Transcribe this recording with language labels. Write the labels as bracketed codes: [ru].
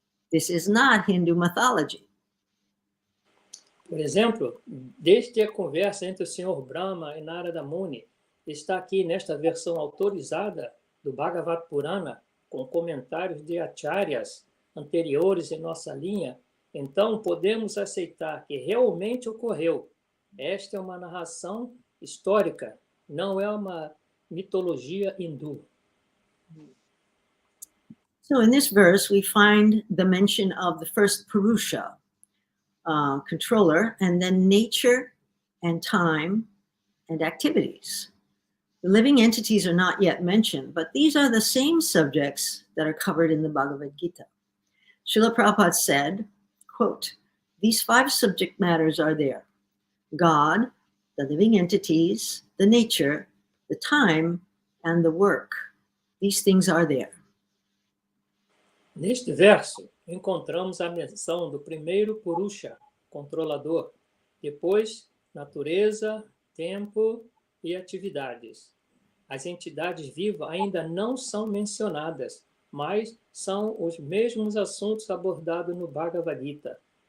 [en] This is not Hindu mythology. [pt] Por exemplo, desde a conversa entre o Sr. Brahma e Narada Muni, está aqui nesta versão autorizada do Bhagavad Purana, com comentários de acharyas anteriores em nossa linha, então podemos aceitar que realmente ocorreu. Esta é uma narração histórica, não é uma mitologia hindu. [en] So in this verse, we find the mention of the first Purusha, controller, and then nature and time and activities. The living entities are not yet mentioned, but these are the same subjects that are covered in the Bhagavad Gita. Srila Prabhupada said, quote, these 5 subject matters are there: God, the living entities, the nature, the time, and the work. These things are there. [pt] Neste verso, encontramos a menção do primeiro Purusha, controlador, depois natureza, tempo e atividades. As entidades vivas ainda não são mencionadas, mas são os mesmos assuntos abordados no Bhagavad Gita.